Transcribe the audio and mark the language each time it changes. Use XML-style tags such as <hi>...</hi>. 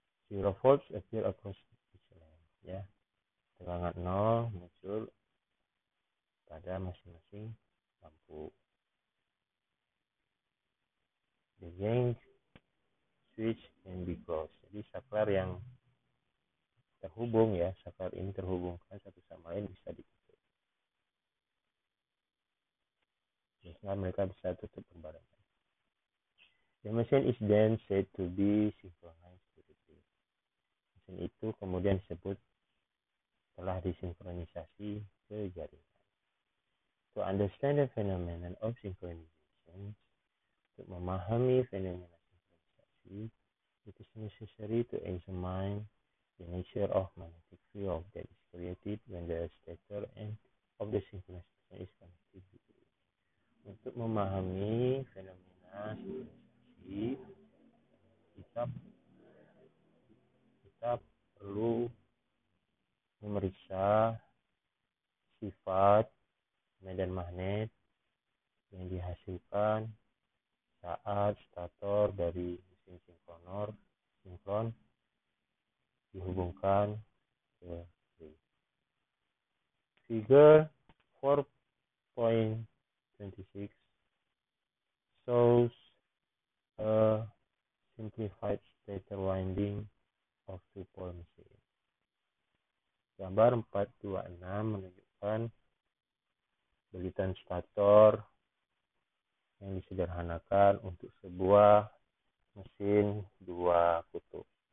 <en>0 volts appear across each lamp, ya.</en> <id>Tegangan 0 muncul pada masing-masing lampu.</id> <en>the yank switch can be closed.</en> <id>Jadi saklar yang terhubung ya, saklar ini terhubungkan satu sama lain bisa ditutup. Sehingga mereka bisa tutup berbarengan.</id> <en>The machine is then said to be synchronized to the grid.</en> <id>Mesin itu kemudian disebut telah disinkronisasi ke jaringan.</id> <en>To understand the phenomenon of synchronization,</en> <id>untuk memahami fenomena sinkronisasi,</id> <en>it is necessary to examine the nature of magnetic field that is created when the stator end of the synchronization is connected.</en> <id>Untuk memahami fenomena sinkronisasi, kita perlu memeriksa sifat medan magnet yang dihasilkan saat stator dari mesin sinkron dihubungkan ke grid.</id> <en>Figure 4.26 shows a simplified stator winding of two-pole machine.</en> <id>Gambar 426 menunjukkan belitan stator yang disederhanakan untuk sebuah mesin dua kutub.</id>